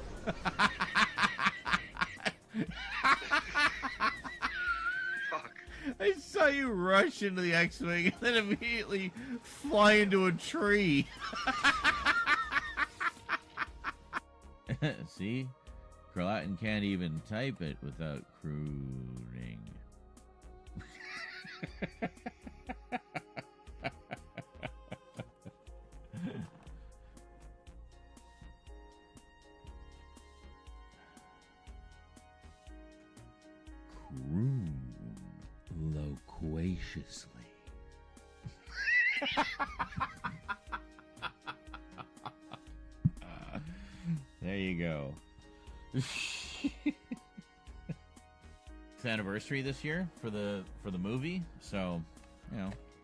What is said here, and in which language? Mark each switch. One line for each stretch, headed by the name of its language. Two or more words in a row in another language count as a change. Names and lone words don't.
English: Fuck. I saw you rush into the X-Wing and then immediately fly into a tree. See? Carlatin can't even type it without crooning. Croon loquaciously. There you go. It's anniversary this year for the movie, so you know.